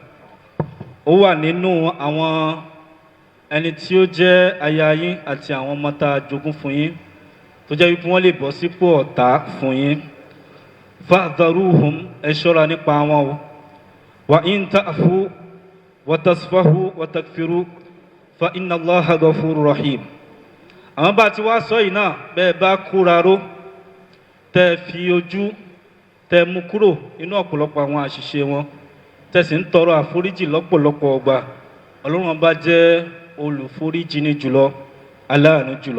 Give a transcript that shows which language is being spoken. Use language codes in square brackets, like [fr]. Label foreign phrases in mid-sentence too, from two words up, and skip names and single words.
[yo] Ó wà nínú àwọn ẹni tí ó jẹ́ aya yín àti àwọn ọmọ tá a jogún fún yín tó jẹ́ wípé wọ́n lè bọ́ sípò ọ̀tá fún yín. Fahdharuhum, ẹ ṣọ́ra nípa wọn o. [ar] وإن تعفوا وتصفحوا وتغفروا فإن الله غفور رحيم. [yo] Àwọn bá ti wá sọ yìí náà, bẹ́ẹ̀ bá kóra ró tẹ́ fi ojú tẹ́ mú kúrò nínú ọ̀pọ̀lọpọ̀ àwọn àṣìṣe wọn, tẹ́ sì ń tọrọ àforíjì lọ́pọ̀lọpọ̀ ọgbà, Ọlọ́run bá jẹ́ olùforíjì ní jùlọ, aláàánú jùlọ.